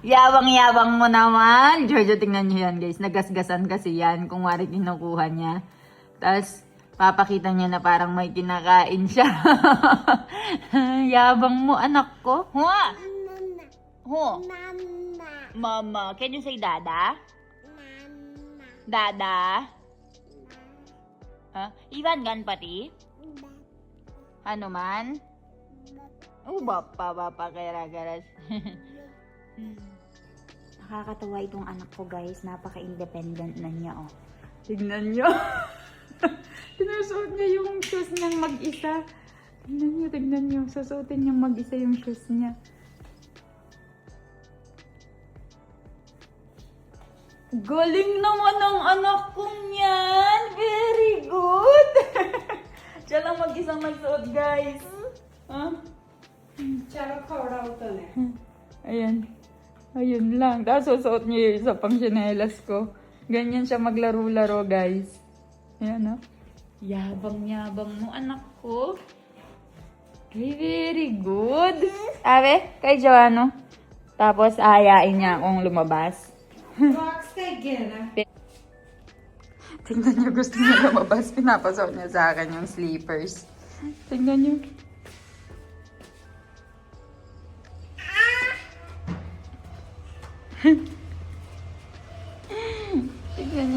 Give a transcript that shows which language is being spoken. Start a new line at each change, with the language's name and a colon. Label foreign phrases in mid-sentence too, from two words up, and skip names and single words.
Filipino: Yabang-yabang mo naman. Jojo, tignan niyo yan, guys. Nagasgasan kasi yan kung kinukuha niya. Tapos, papakita niya na parang may kinakain siya. Yabang mo, anak ko. Mama. Mama.
English: Can you say dada?
Filipino: Mama. Dada? Ivan gan pati? Ano man? Bapa, kaya-garas. Nakakatawa itong anak ko, guys. Napaka-independent na niya, Tignan niyo. Sinusuot niya yung shoes niyang mag-isa. Tignan niyo. Susuotin niyang mag-isa yung shoes niya. Galing naman ang anak kong yan!
English: Very good!
Filipino: Siya lang mag-isang nagsuot, guys. Huh?
Hindi: चलो खड़ा होता है
Filipino: Ayan. Ayun lang. Tapos susuot niya yung isa pang tsinelas ko. Ganyan siya maglaro-laro, guys. Ayan, oh. Yabang-yabang mo, anak ko.
English: Okay, very good.
Filipino: Sabi, kay Joano. Tapos, ayain niya akong lumabas.
Hindi: बॉक्स का घेरा
Filipino: Tingnan niyo, gusto niya lumabas. Pinapasok niya sa akin yung slippers. Tingnan niyo. Tingnan niyo.